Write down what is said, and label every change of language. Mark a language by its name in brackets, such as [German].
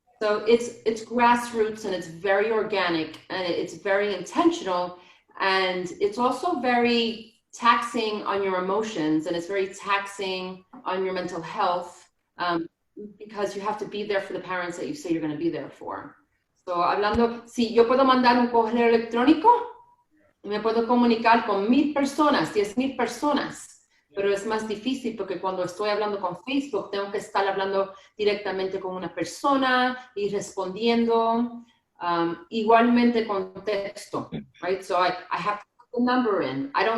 [English] So it's grassroots, and it's very organic, and it's very intentional, and it's also very taxing on your emotions, and it's very taxing on your mental health, because you have to be there for the parents that you say you're going to be there for. [Spanish] So hablando, si yo puedo mandar un correo electrónico y me puedo comunicar con 1,000 personas, 10,000 personas, pero es más difícil porque cuando estoy hablando con Facebook tengo que estar hablando directamente con una persona y respondiendo, igualmente con texto, right? [English] So I have to put the number in.